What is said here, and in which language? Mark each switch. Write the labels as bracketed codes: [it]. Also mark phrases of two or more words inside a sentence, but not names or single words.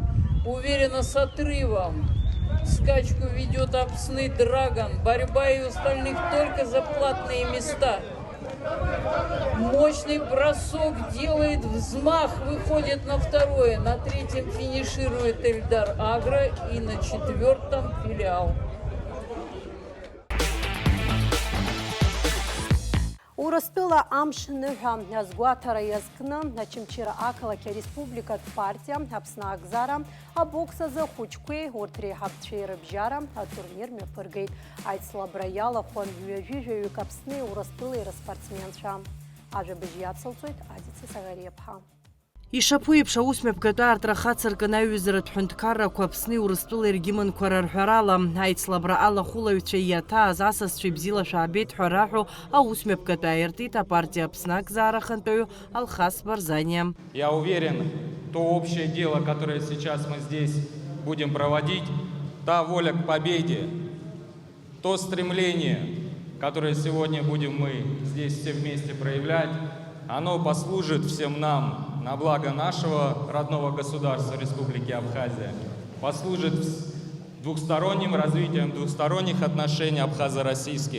[ru] Уверенно с отрывом скачку ведет Апсны Драгон. Борьба и у остальных только за платные места. Мощный бросок делает взмах, выходит на второе. На 3-м финиширует Эльдар Агра и на 4-м Филиал. [ab] Урыстәыла амш ныҳәа азгәаҭара иазкны Очамчыра ақалақь ареспубликатә партиа Аԥсны Акзара абокс азы ахәыҷқәеи урҭ реиҳабцәеи рыбжьара атурнир мҩаԥыргеит. Аицлабра иалахәын ҩажәижәаҩык Аԥсни Урыстәылеи рыспортсменцәа. Ажәабжь иацылҵоит Адица Сагариаԥҳа. Ишаԥу еиԥш аусмҩаԥгатәы аартра хацыркын аҩызаратә ҳәынҭқаррақәа Аԥсни Урыстәылеи регимонқәа рарҳәарала аицлабра алахәылаҩцәа иаҭааз асасцәа ибзиала шәаабеит ҳәа раҳәо аусмҩаԥгатәы ааиртит апартиа Аԥсны Акзаара хантәаҩы Алхас Барзаниа. [ru] Я уверен, то общее дело, которое сейчас мы здесь будем проводить, та воля к победе, то стремление, которое сегодня будем мы здесь все вместе проявлять, оно послужит всем нам на благо нашего родного государства Республики Абхазия, послужит двухсторонним развитием двухсторонних отношений абхазо-российских.